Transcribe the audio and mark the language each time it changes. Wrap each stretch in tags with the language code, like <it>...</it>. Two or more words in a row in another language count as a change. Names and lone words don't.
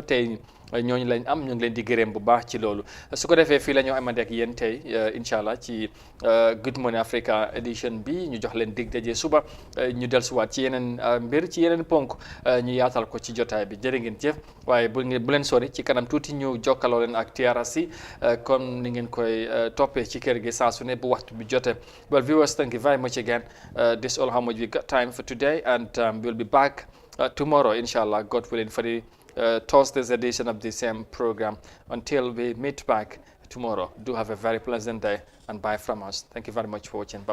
<wo>tey ñooñu lañ am ñu ngi leen di gërëm bu baax ci loolu su ko defee fii la ñoo amante ak yéen tey</wo> <ar>إن شاء الله</ar> <wo>ci Good Morning Africa edition bi ñu jox leen dig daje suba ñu dellusiwaat ci yeneen mbir ci yeneen ponk ñu yaatal ko ci jotaay bi jërë ngeen jëf waaye bu leen sori ci kanam tuuti ñu jokkaloo leen ak TRRC comme ni ngeen koy toppee ci kër gi saa su ne bu waxtu bi jotee.</wo> <en>Well, viewers, thank you very much again. This is all how much we got time for today, and we'll be back tomorrow, inshallah, God willing, for the Thursday's edition of the same program. Until we meet back tomorrow, do have a very pleasant day, and bye from us. Thank you very much for watching.</en>